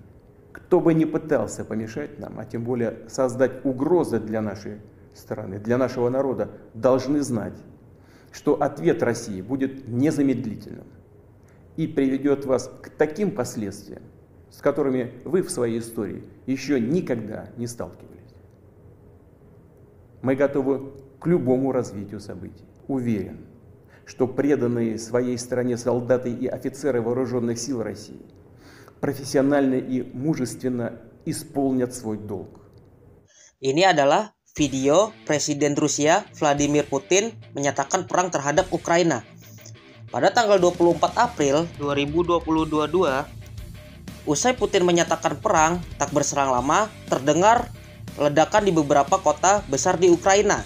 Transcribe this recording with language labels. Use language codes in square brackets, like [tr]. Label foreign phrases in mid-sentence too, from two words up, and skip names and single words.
[ru] Кто бы ни пытался помешать нам, а тем более создать угрозы для нашей страны, для нашего народа, должны знать, что ответ России будет незамедлительным и приведет вас к таким последствиям, с которыми вы в своей истории еще никогда не сталкивались. Мы готовы к любому развитию событий. Уверен, что преданные своей стране солдаты и офицеры вооруженных сил России профессионально и мужественно исполнят свой долг. [id] Ini adalah video Presiden Rusia Vladimir Putin menyatakan perang terhadap Ukraina. Pada tanggal 24 April 2022, usai Putin menyatakan perang tak berserang lama, terdengar ledakan di beberapa kota besar di Ukraina.